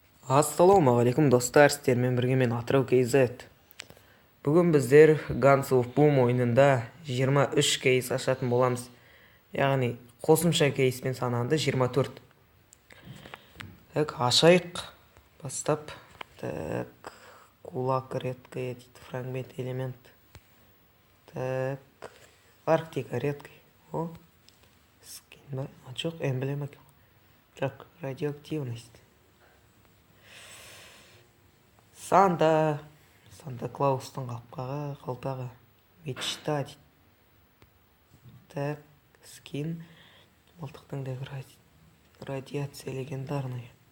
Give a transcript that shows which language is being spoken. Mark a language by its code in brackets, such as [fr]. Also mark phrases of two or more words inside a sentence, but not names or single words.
[kk] Ассалаумағалейкум достар, сіздермен бірге мен Атырау KZ. Бүгін біздер Guns of Boom ойынында 23 кейс ашатын боламыз. Яғни қосымша кейспен сананды 24. Так, ашайық. Бастап. Так, [ru] кулак редкая [kk] дейді, фрагмент элемент. [ru] Так, Арктика редкая. О, [kk] скин ба? А жоқ, эмблема. Жоқ, радиоактивность. Санта-Клаустың қалпағы, мечта дейді. Так, скин, мылтықтың да [ru] радиация легендарный.